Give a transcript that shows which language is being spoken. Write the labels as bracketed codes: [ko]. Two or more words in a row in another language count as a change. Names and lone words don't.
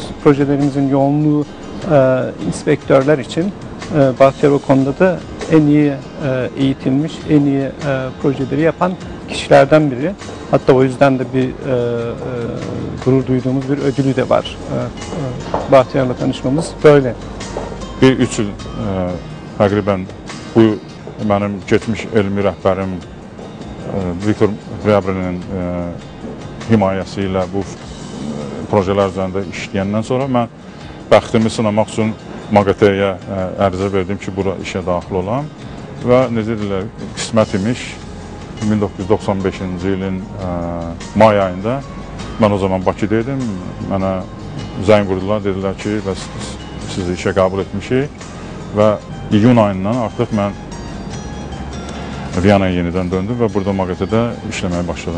[tr] Projelerimizin yoğunluğu inspektörler için. Bahtiyar o konuda da en iyi eğitilmiş, en iyi projeleri yapan kişilerden biri. Hatta o yüzden de bir gurur duyduğumuz bir ödülü de var. Bahtiyar'la tanışmamız böyle. [az] Bir 3 yıl təqribən bu mənim geçmiş elmi rəhbərim Viktor Brebrinin himayəsi ilə bu projelər üzərində işləyəndən sonra mən bəxtimi sınamaq üçün MAQATE-yə ərizə verdim ki, bura işə daxil olam və necə deyirlər, qismət imiş 1995-ci ilin may ayında mən o zaman Bakıda idim, mənə zəng vurdular, dedilər ki, bəs sizi işə qəbul etmişik və iyun ayından artıq mən Viyanaya yenidən döndüm və burada MAQATE-də işləməyə başladım.